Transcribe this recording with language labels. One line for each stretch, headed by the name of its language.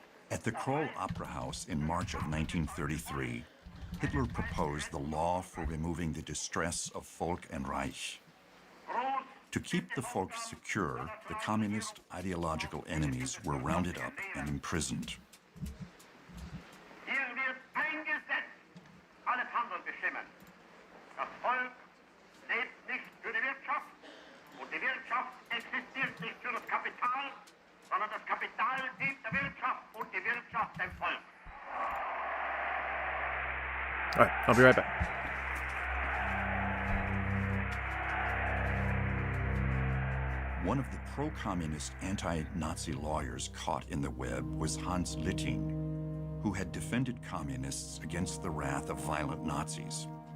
English: At the Kroll Opera House in March of 1933, Hitler proposed the law for removing the distress of Volk and Reich. To keep the folk secure, the communist ideological enemies were rounded up and imprisoned.
German: Hier wird ein Gesetz alles Handeln bestimmen. Das Volk lebt nicht für die Wirtschaft und die Wirtschaft existiert nicht für das Kapital, sondern das Kapital dient der Wirtschaft und die Wirtschaft dem Volk.
English: All right, I'll be right back. One of the pro-communist anti-Nazi lawyers caught in the web was Hans Litting, who had defended communists against the wrath of violent Nazis.